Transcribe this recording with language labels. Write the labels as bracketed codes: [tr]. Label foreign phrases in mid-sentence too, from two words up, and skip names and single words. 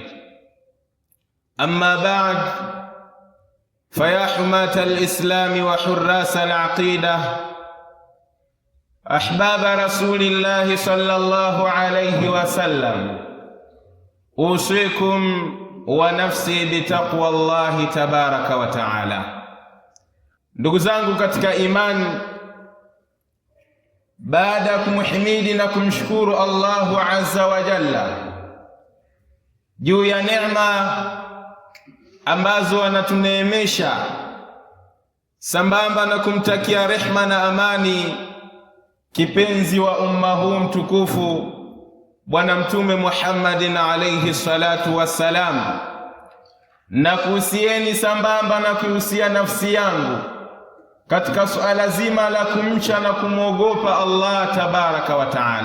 [ar] أما بعد، فيا حماة الإسلام وحراس العقيدة، أحباب رسول الله صلى الله عليه وسلم، أوصيكم ونفسي بتقوى الله تبارك وتعالى. [sw] Ndugu zangu katika imani, baada ya kumhimidi na kumshukuru [ar] الله عز وجل [sw] juu ya neema ambazo anatuneemesha, sambamba na kumtakia rehma na amani kipenzi wa umma huu mtukufu Bwana Mtume Muhammadin [ar] عليه الصلاة والسلام, [sw] na kuhusieni sambamba na kuhusia nafsi yangu katika suala zima la kumcha na kumwogopa [ar] الله تبارك وتعالى.